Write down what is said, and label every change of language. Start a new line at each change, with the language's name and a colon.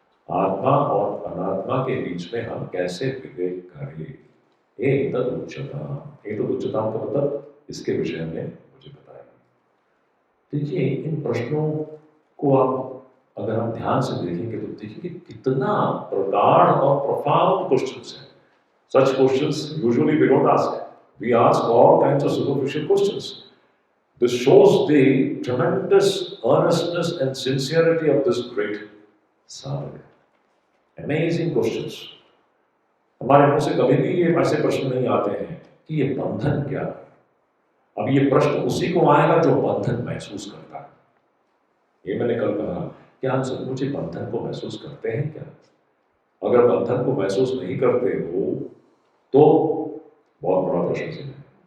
Hindi: आत्मा और अनात्मा के बीच में हम कैसे विवेक करें?
Sanskrit: एतद उच्यताम, एतद उच्यताम
Hindi: का मतलब इसके विषय में मुझे बताइए। देखिए, इन प्रश्नों को आप अगर हम ध्यान से देखेंगे तो देखिए कितना प्रगाढ़ और
English: profound questions
Hindi: हैं।
English: Such questions usually we don't ask. We ask all kinds of superficial questions. This shows the tremendous earnestness and sincerity of this great sadhaka. Amazing questions.
Hindi: हमारे मुंह से कभी भी ये ऐसे प्रश्न नहीं आते हैं कि ये बंधन क्या है। अब ये प्रश्न उसी को आएगा जो बंधन महसूस करता है। ये मैंने कल कहा, क्या हम सचमुच बंधन को महसूस करते हैं क्या? अगर बंधन को महसूस नहीं करते हो तो बहुत बड़ा प्रश्न चिन्ह है।